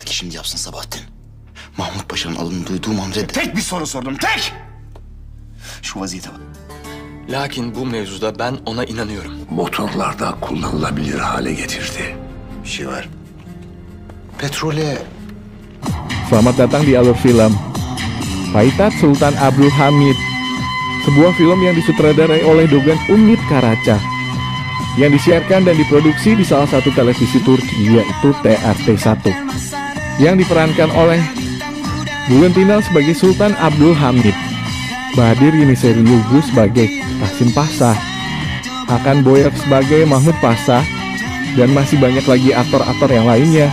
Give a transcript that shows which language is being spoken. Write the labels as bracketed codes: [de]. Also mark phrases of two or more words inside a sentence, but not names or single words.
[tr] şimdi yapsın Sabahattin? Mahmut Paşa'nın alını duyduğum an reddet. Tek bir soru sordum, tek! Şu vaziyete bak. Lakin bu mevzuda ben ona inanıyorum. Motorlarda kullanılabilir hale getirdi. Bir şey var. Petrole... [id] Selamat datang di Alur Film. Paitat Sultan Abdul Hamid, sebuah film yang disutradarai oleh Dogan Umit Karaca, yang disiarkan dan diproduksi di salah satu televisi Turki, yaitu TRT1, yang diperankan oleh Bülent Inal sebagai Sultan Abdul Hamid, Bahadir Yeniseri Lugu sebagai Qasim Pasha, Hakan Boyer sebagai Mahmud Pasha, dan masih banyak lagi aktor-aktor yang lainnya.